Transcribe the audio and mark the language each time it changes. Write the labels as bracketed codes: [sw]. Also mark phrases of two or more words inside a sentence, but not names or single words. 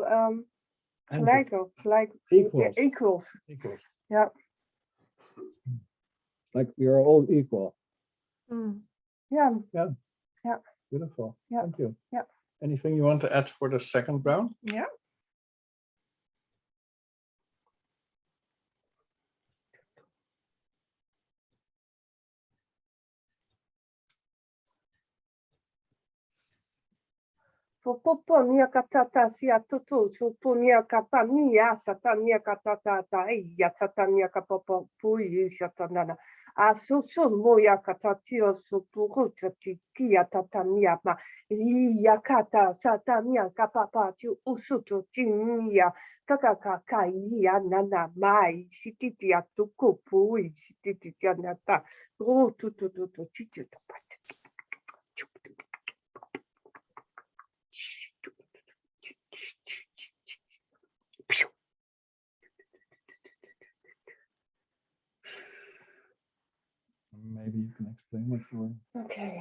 [en] Angels. Like Equals. yeah, equals. Equals. Yeah. Like we are all equal. Mm. Yeah. Yeah. Yeah. Beautiful. Yeah. Thank you. Yeah. Anything you want to add for the second round? Yeah. Poponia katata sia tutu tupunia kapania satania katata ya satania kapopo pui satanana asusun moya katatio supuruta tikia tatania ma yakata satania kapapa tu usutu tinia kakaka ya nana mai sititia tuku pui sititia nata tu chitu. Maybe you can explain what you're. Okay.